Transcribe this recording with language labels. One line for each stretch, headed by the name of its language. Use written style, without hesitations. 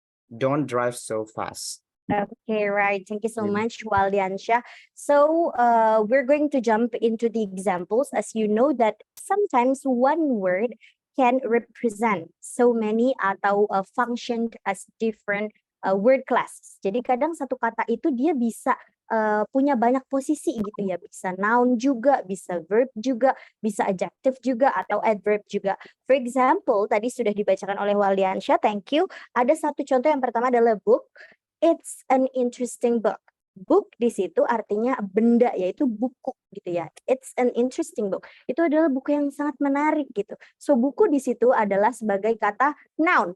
English: Don't drive so fast. Okay, right. Thank you so Yeah. much, Waldiansha. So we're going to jump into the examples. As you know that sometimes one word can represent so many atau function as different word classes.
Indonesian: Jadi kadang satu kata itu dia bisa punya banyak posisi gitu ya. Bisa noun juga, bisa verb juga, bisa adjective juga, atau adverb juga.
English: For example,
Indonesian: tadi sudah dibacakan oleh Waldiansha,
English: thank you.
Indonesian: Ada satu contoh yang pertama adalah book.
English: It's an interesting book.
Indonesian: Book di situ artinya benda, yaitu buku gitu ya.
English: It's an interesting book.
Indonesian: Itu adalah buku yang sangat menarik gitu. So buku di situ adalah sebagai kata noun.